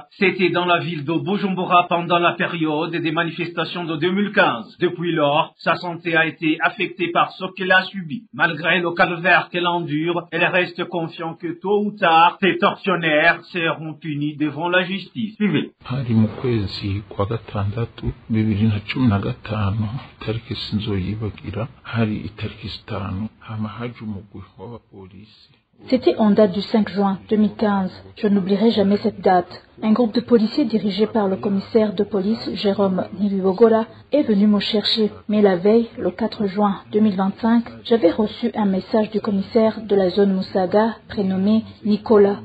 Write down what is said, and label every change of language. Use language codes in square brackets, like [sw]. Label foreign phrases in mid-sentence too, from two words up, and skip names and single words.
[fr] C'était dans la ville de Bujumbura pendant la période des manifestations de 2015. Depuis lors, sa santé a été affectée par ce qu'elle a subi. Malgré le calvaire qu'elle endure, elle reste confiante que tôt ou tard, ces tortionnaires seront punis devant la justice. Suivez. [rn] Hari mu kwezi kwa gatandatu 2015 itariki sinzoyibagira hari itariki 5 hama haje umugwi w'abapolisi. [fr] C'était en date du 5 juin 2015. Je n'oublierai jamais cette date. Un groupe de policiers dirigé par le commissaire de police Jérôme Ntibogora est venu me chercher. Mais la veille, le 4 juin 2025, j'avais reçu un message du commissaire de la zone Musaga, prénommé Nicolas.